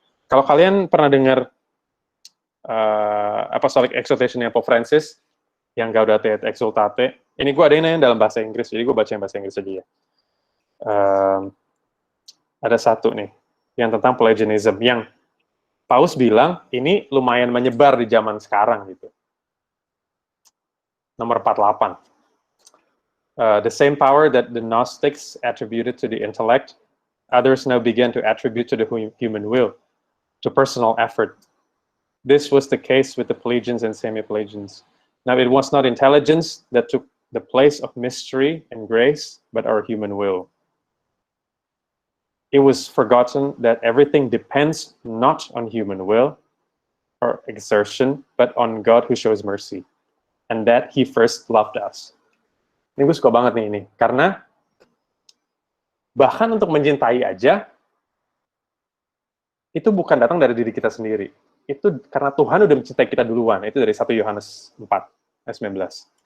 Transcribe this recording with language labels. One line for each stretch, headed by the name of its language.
Indonesian: Kalau kalian pernah dengar Apostolic Exhortation-nya Pope Francis, yang Gaudete et Exsultate, ini gue ada yang dalam bahasa Inggris, jadi gue baca yang bahasa Inggris aja ya. Ada satu nih, yang tentang Pelagianism, yang Paus bilang, ini lumayan menyebar di zaman sekarang gitu. Nomor 48.
English: The same power that the Gnostics attributed to the intellect, others now began to attribute to the human will, to personal effort. This was the case with the Pelagians and Semi-Pelagians. Now, it was not intelligence that took the place of mystery and grace, but our human will. It was forgotten that everything depends not on human will or exertion, but on God who shows mercy, and that He first loved us.
Indonesian: Ini gue suka banget nih ini, karena bahkan untuk mencintai aja, itu bukan datang dari diri kita sendiri. Itu karena Tuhan udah mencintai kita duluan. Itu dari 1 Yohanes 4, ayat 19.